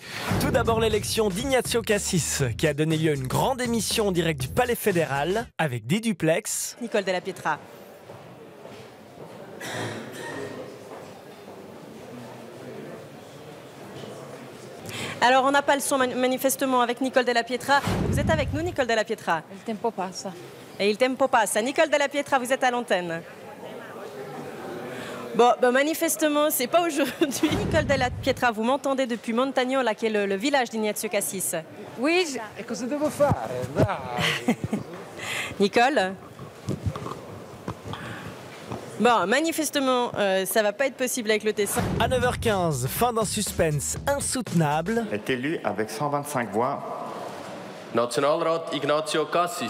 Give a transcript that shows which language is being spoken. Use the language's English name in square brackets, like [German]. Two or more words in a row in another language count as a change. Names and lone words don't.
[French] Tout d'abord l'élection d'Ignacio Cassis, qui a donné lieu à une grande émission en direct du Palais fédéral, avec des duplex. Nicole Della Pietra. Alors, on n'a pas le son manifestement avec Nicole Della Pietra. Vous êtes avec nous, Nicole Della Pietra? [Italian] Il tempo passa. [French] Et [Italian] il tempo passa. [French] Nicole Della Pietra, vous êtes à l'antenne. Bon, manifestement, c'est pas aujourd'hui. Nicole Della Pietra, vous m'entendez depuis Montagnola, qui est le village d'Ignazio Cassis. Oui, [Italian] E cosa devo fare? Dai. [French] Nicole? Bon, manifestement, ça va pas être possible avec le Tessin. À 9h15, fin d'un suspense insoutenable. Est élu avec 125 voix. [German] Nationalrat Ignacio Cassis.